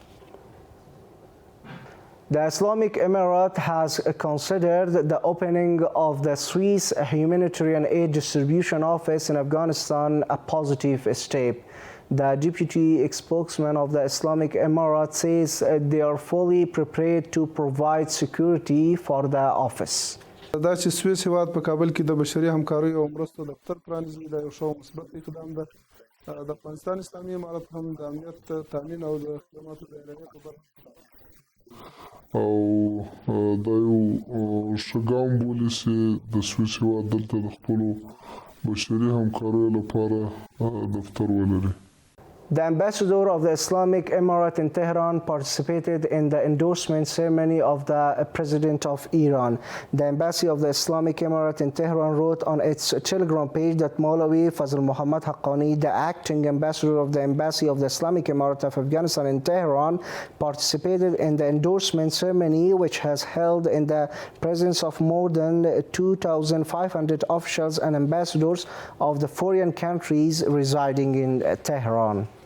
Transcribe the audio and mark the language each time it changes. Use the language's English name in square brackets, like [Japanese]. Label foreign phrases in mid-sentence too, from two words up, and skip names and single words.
[English] The Islamic Emirate has considered the opening of the Swiss Humanitarian Aid Distribution Office in Afghanistan a positive step. The deputy spokesman of the Islamic Emirate says they are fully prepared to provide security for the office. [Pashto] دا چې سویس هیواد په کابل کې د بشري همکارۍ او مرستو دفتر پرانیزي دا یو ښه مثبت اقدام ده. د افغانستان اسلامي امارت هم د امنیت تامین او د خدماتو د اعلانیې په برخه او دا یو ښه ګام بولي چې د سویس هیواد دلته د خپلو بشري همکاریو لپاره دفتر ولري. [English] The ambassador of the Islamic Emirate in Tehran participated in the endorsement ceremony of the President of Iran. The Embassy of the Islamic Emirate in Tehran wrote on its Telegram page that Maulawi Fazl Muhammad Haqqani, the acting ambassador of the Embassy of the Islamic Emirate of Afghanistan in Tehran, participated in the endorsement ceremony, which has held in the presence of more than 2,500 officials and ambassadors of the foreign countries residing in Tehran.